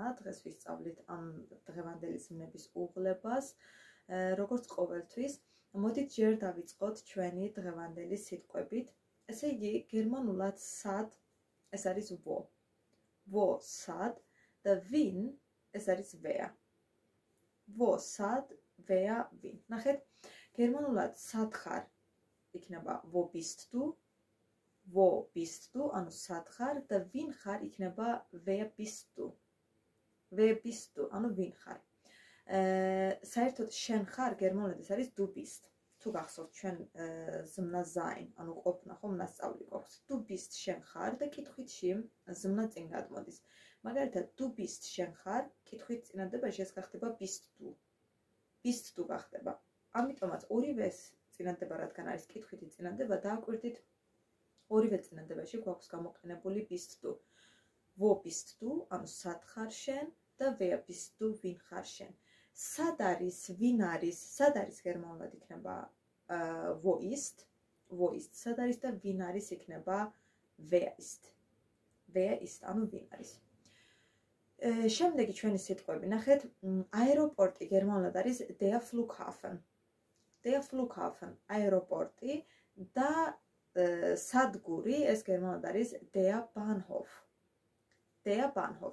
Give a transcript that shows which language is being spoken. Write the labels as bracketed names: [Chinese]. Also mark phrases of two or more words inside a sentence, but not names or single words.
[Georgian] დღეს ვისწავლით ამ დღევანდელი ზმნების უღლებას. როგორც ყოველთვის, მოდით ჯერ დავიწყოთ ჩვენი დღევანდელი სიტყვებით. ესე იგი, გერმანულად sad ეს არის wo. Wo sad და win ეს არის wer. [German] Wo sad, wer win. [Georgian] ნახეთ, გერმანულად sad ხარ იქნება [German] wo bist du, wo bist du, [Georgian] ანუ sad ხარ და win ხარ იქნება [German] wer bist du. Wer bist du, [Georgian] ანუ win ხარ. საერთოდ შენ ხარ გერმანულად ეს არის [German] du bist. [Georgian] თუ გახსოვთ ჩვენ ზმნა sein, ანუ ყოფნა ხომ ნასწავლი გვაქვს. [German] Du bist [Georgian] შენ ხარ და კითხვითში ზმნა წინ გადმოდის. მაგალითად [German] du bist [Georgian] შენ ხარ, კითხვით წინადადებაში ეს გახდება [German] bist du. Bist du გახდება. [Georgian] ამიტომაც ორივეს წინადადება რადგან არის კითხვითი წინადადება, დააკვირდით ორივე წინადადებაში გვაქვს გამოყენებული [German] bist du. Wo bist du, [Georgian] ანუ სად ხარ შენ და [German] wer bist du, [Georgian] ვინ ხარ შენ. სად არის, ვინ არის, სად არის გერმანულად იქნება [German] wo ist, [Georgian] სად არის და ვინ არის იქნება [German] wer ist. Wer ist, [Georgian] ანუ ვინ არის. შემდეგი ჩვენი სიტყვები, ნახეთ, აეროპორტი გერმანულად არის [German] der Flughafen. Der Flughafen, [Georgian] აეროპორტი და სადგური ეს გერმანულად არის [German] der Bahnhof. Der Bahnhof.